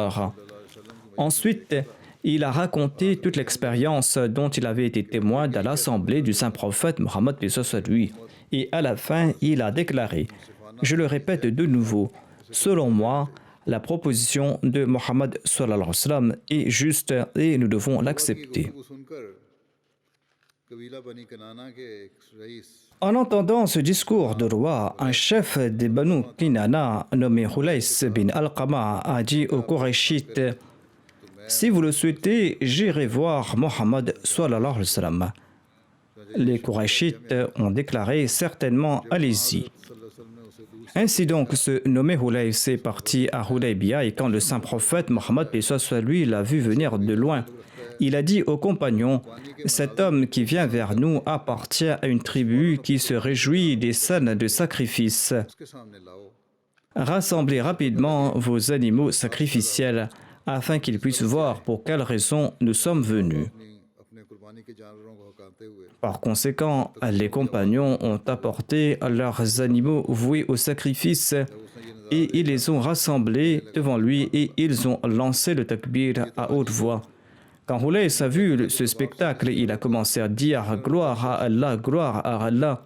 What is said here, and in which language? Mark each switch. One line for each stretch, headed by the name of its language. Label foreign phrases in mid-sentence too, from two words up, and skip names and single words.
French: » Ensuite, il a raconté toute l'expérience dont il avait été témoin dans l'assemblée du saint prophète Mohammed lui. Et à la fin, il a déclaré, je le répète de nouveau, selon moi, la proposition de Mohammed
Arabic: صلى الله عليه وسلم
French: est juste et nous devons l'accepter.
Hindi: कबीला बनी कनाना के एक रईस
French: En entendant ce discours de roi, un chef des Banu Kinana nommé Khulays bin Al-Qama a dit aux Qurayshites: si vous le souhaitez, j'irai voir Mohammed
Arabic: صلى الله عليه وسلم.
French: Les Qurayshites ont déclaré certainement allez-y. Ainsi donc, ce nommé Khulays est parti à Hudaybiyah et quand le saint prophète Mohammed paix soit lui l'a vu venir de loin, il a dit aux compagnons: cet homme qui vient vers nous appartient à une tribu qui se réjouit des scènes de sacrifice.
Hindi: उसके सामने लाओ
French: Rassemblez rapidement vos animaux sacrificiels afin qu'ils puissent voir pour quelle raison nous sommes venus.
Hindi: अपने कुर्बानी के जानवरों को हकाते हुए
French: Par conséquent, les compagnons ont apporté leurs animaux voués au sacrifice et ils les ont rassemblés devant lui et ils ont lancé le takbir à haute voix. Quand Khulays a vu ce spectacle, il a commencé à dire « Gloire à Allah, gloire à Allah ».